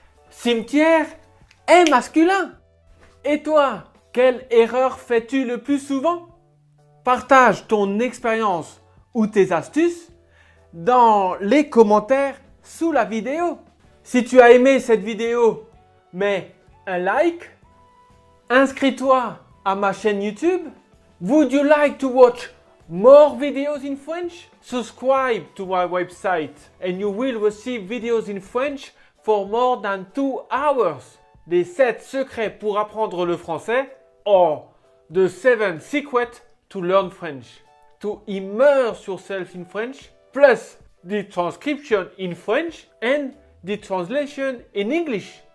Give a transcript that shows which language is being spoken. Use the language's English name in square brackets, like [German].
[French] Cimetière est masculin. Et toi, quelle erreur fais-tu le plus souvent? Partage ton expérience ou tes astuces dans les commentaires sous la vidéo. Si tu as aimé cette vidéo, mets un like, inscris-toi à ma chaîne YouTube. [English] Would you like to watch more videos in French? Subscribe to my website and you will receive videos in French for more than 2 hours. [French] Des 7 secrets pour apprendre le français [English] or the 7 secrets to learn French. To immerse yourself in French plus the transcription in French and the translation in English.